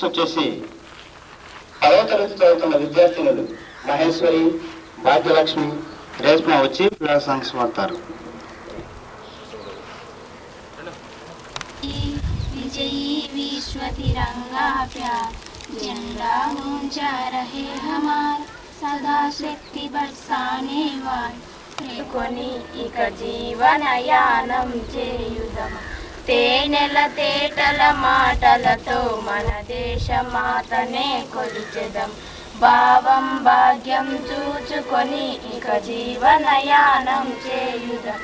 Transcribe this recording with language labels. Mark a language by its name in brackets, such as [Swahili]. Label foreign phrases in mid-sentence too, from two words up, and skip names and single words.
[Telugu] వచ్చేసి 10వ తరగతి చదువుతున్న విద్యార్థినులు మహేశ్వరి, భాగ్యలక్ష్మి, రేష్మ వచ్చి [English] flag songs [Telugu] వాడతారు. [Hindi] विजयी विश्व तिरंगा प्यार झंडा ऊंचा रहे हमार सदा शक्ति बरसाने वाले [Telugu] కొని ఇక జీవనయానం చేయుదం తేనెల తేటల మాటలతో మన దేశ మాతనే కొలిచెదం భావం భాగ్యం చూచుకొని ఇక జీవనయానం చేయుదం.